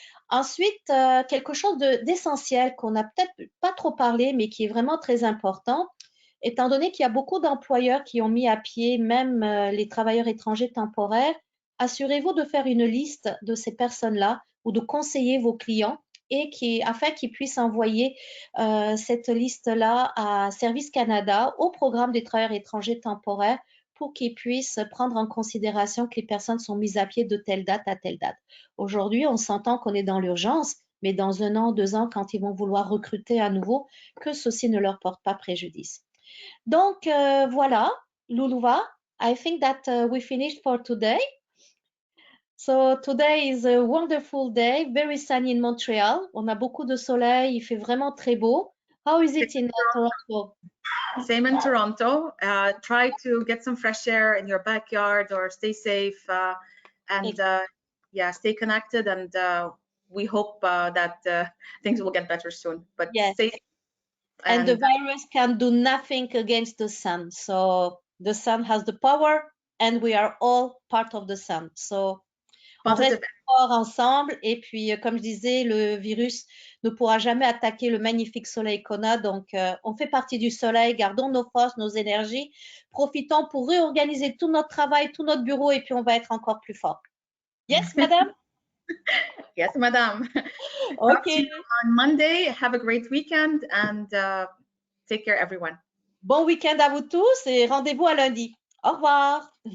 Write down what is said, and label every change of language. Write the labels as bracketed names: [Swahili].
[French] Ensuite, quelque chose d'essentiel qu'on n'a peut-être pas trop parlé, mais qui est vraiment très important, étant donné qu'il y a beaucoup d'employeurs qui ont mis à pied même les travailleurs étrangers temporaires, assurez-vous de faire une liste de ces personnes-là ou de conseiller vos clients et afin qu'ils puissent envoyer cette liste-là à Service Canada, au programme des travailleurs étrangers temporaires, pour qu'ils puissent prendre en considération que les personnes sont mises à pied de telle date à telle date. Aujourd'hui, on s'entend qu'on est dans l'urgence, mais dans 1 an, 2 ans, quand ils vont vouloir recruter à nouveau, que ceci ne leur porte pas préjudice. Donc, voilà, [English] Lulwa, I think that we finished for today. So today is a wonderful day, very sunny in Montreal. [French] On a beaucoup de soleil, il fait vraiment très beau. [English] How is it in Toronto? Same in Toronto. Try to get some fresh air in your backyard or stay safe and yeah, stay connected. And we hope that things will get better soon. But yes. stay safe. And the virus can do nothing against the sun. So the sun has the power and we are all part of the sun. So [French] on reste fort ensemble et puis, comme je disais, le virus ne pourra jamais attaquer le magnifique soleil qu'on a. Donc, on fait partie du soleil, gardons nos forces, nos énergies, profitons pour réorganiser tout notre travail, tout notre bureau et puis on va être encore plus fort. [English] Yes, madame? Yes, madame. Okay. Talk to you on Monday. Have a great weekend and take care, everyone. [French] Bon week-end à vous tous et rendez-vous à lundi. Au revoir.